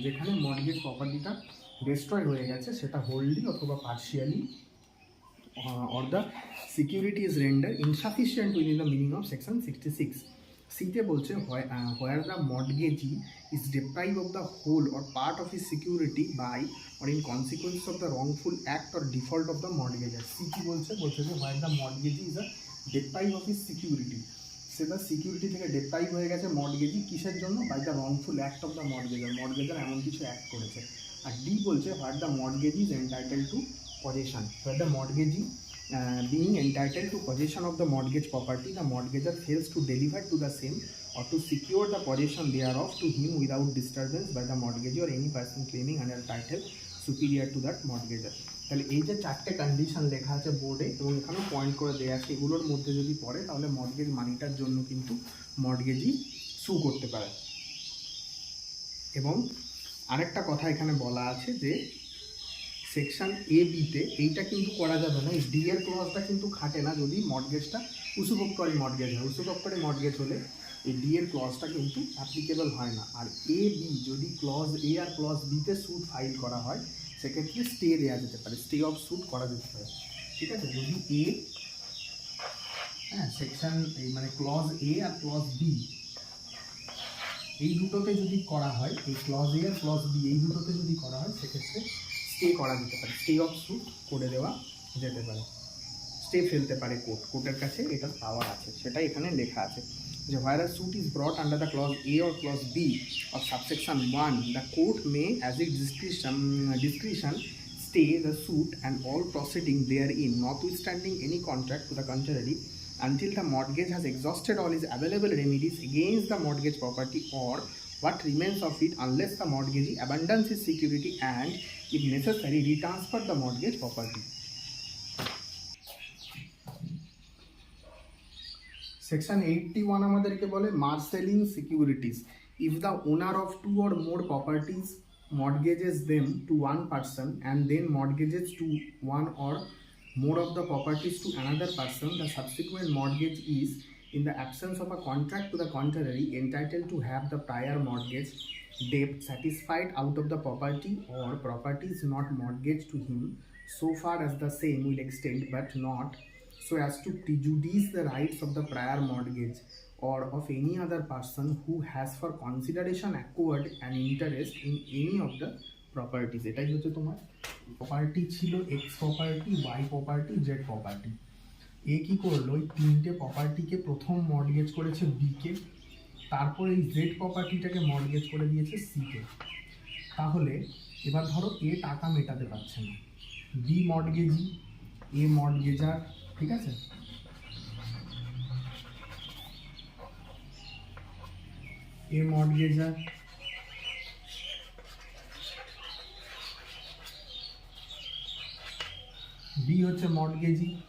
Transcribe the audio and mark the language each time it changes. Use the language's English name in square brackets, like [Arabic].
[Bangla] যেখানে mortgage প্রপার্টিটা destroy হয়ে গেছে সেটা হোল্ডলি অথবা partially, [English] or the security is rendered insufficient within the meaning of section 66। [Bangla] সিতে বলছে [English] where the mortgagee is deprived of the whole or part of his security by or in consequence of the wrongful act or default of the mortgagor। [Bangla] C কি বলছে যে [English] where the mortgagee is deprived of his security, [Bangla] সে তার security থেকে deprive হয়ে গেছে মর্টগেজি, কিসের জন্য, [English] by the wrongful act of the mortgagor [Bangla] এমন কিছু অ্যাক্ট করেছে। আর ডি বলছে [English] What the mortgagee is entitle to possession, what the mortgagee being entitled to possession of the mortgage property, the mortgagor fails to deliver to the same or to secure the possession thereof to him without disturbance by the mortgagee or any person claiming under title superior to that mortgagor। [Bangla] তাহলে এই যে চারটে condition লেখা আছে বোর্ডে এবং এখানে point করে দেওয়া আছে, এগুলোর মধ্যে যদি পড়ে তাহলে মর্টগেজ মানিটার জন্য কিন্তু মর্টগেজি সু করতে পারে। এবং আরেকটা কথা এখানে বলা আছে যে সেকশন এ বিতে এইটা কিন্তু করা যাবে না, এই ডি এর ক্লজটা কিন্তু খাটে না যদি মর্টগেজটা উসুভোক্তরি মর্টগেজ হয়। উসুভোক্তরি মর্টগেজ হলে এই ডি এর ক্লজটা কিন্তু অ্যাপ্লিকেবল হয় না। আর এ বি যদি ক্লজ এ আর ক্লজ বিতে স্যুট ফাইল করা হয় সেক্ষেত্রে স্টে দেওয়া যেতে পারে, স্টে অফ স্যুট করা যেতে পারে। ঠিক আছে, যদি এ সেকশন এই মানে ক্লজ এ আর ক্লজ বি এই দুটোতে যদি করা হয়, এই ক্লজ এ আর ক্লজ বি এই দুটোতে যদি করা হয় সেক্ষেত্রে স্টে করা যেতে পারে, স্টে অফ স্যুট করে দেওয়া যেতে পারে, স্টে ফেলতে পারে কোর্টের কাছে, এটার পাওয়ার আছে, সেটাই এখানে লেখা আছে যে [English] where a suit is brought under the clause A or clause B of subsection 1, the court may as its discretion stay the suit and all proceeding therein notwithstanding any contract to the contrary until the mortgage has exhausted all its available remedies against the mortgage property or what remains of it, unless the mortgagee abandons his security and if necessary retransfer the mortgage property। [Bangla] Section 81 আমাদেরকে বলে মার্সেলিং securities. [English] If the owner of two or more properties mortgages them to one person and then mortgages to one or more of the properties to another person, the subsequent mortgage is, in the absence of a contract to the contrary, entitled to have the prior mortgage debt satisfied out of the property or properties not mortgaged to him so far as the same will extend but not so as to prejudice the rights of the prior mortgage or of any other person who has for consideration acquired an interest in any of the properties। [Bangla] এটাই হচ্ছে তোমার property ছিল x property, Y property, Z property. এ কি করলো, ওই তিনটে প্রপার্টিকে প্রথম mortgage করেছে বিকে, তারপর এই জেড প্রপার্টিটাকে মর্টগেজ করে দিয়েছে সিকে। তাহলে এবার ধরো এ টাকা মেটাতে পারছে না, বি মর্টগেজি, এ মর্টগেজার, ঠিক আছে, এ মর্টগেজার, বি হচ্ছে মর্টগেজি।